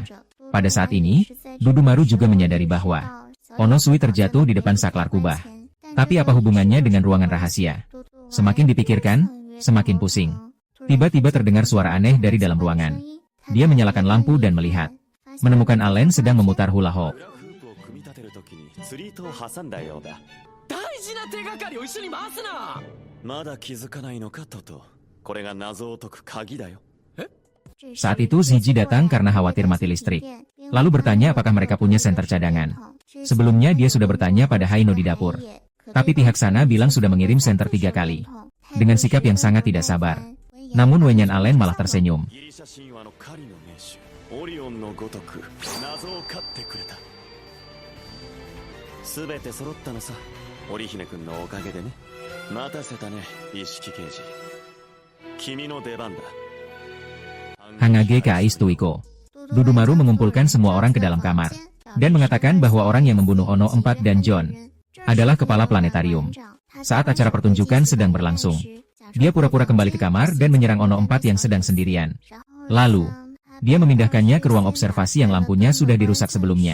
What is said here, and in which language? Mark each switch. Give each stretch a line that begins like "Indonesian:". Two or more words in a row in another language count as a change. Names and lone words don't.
Indonesian: Pada saat ini, Dudu Maru juga menyadari bahwa Onosui terjatuh di depan saklar kubah. Tapi apa hubungannya dengan ruangan rahasia? Semakin dipikirkan, semakin pusing. Tiba-tiba terdengar suara aneh dari dalam ruangan. Dia menyalakan lampu dan melihat. menemukan Allen sedang memutar hula hoop.
Japanese: 大事な手がかりを一緒に回すな。まだ気づかないのかトト。これが謎を解く鍵だよ。
Indonesian: Saat itu Ziji datang karena khawatir mati listrik. Lalu bertanya apakah mereka punya senter cadangan. Sebelumnya dia sudah bertanya pada Haino di dapur. Tapi pihak sana bilang sudah mengirim senter 3 kali. Dengan sikap yang sangat tidak sabar. Namun Wenyan Allen malah tersenyum.
Japanese: ギリシャ神話の狩りの名手オリオンのごとく謎を狩ってくれた。すべて揃ったのさ。織姫くんのおかげでね。待たせたね、一色刑事。君の出番だ。 Hangage Kai Stuiko.
Indonesian: Dudumaru mengumpulkan semua orang ke dalam kamar. Dan mengatakan bahwa orang yang membunuh Ono 4 dan John adalah kepala planetarium. Saat acara pertunjukan sedang berlangsung, dia pura-pura kembali ke kamar dan menyerang Ono 4 yang sedang sendirian. Lalu, dia memindahkannya ke ruang observasi yang lampunya sudah dirusak sebelumnya.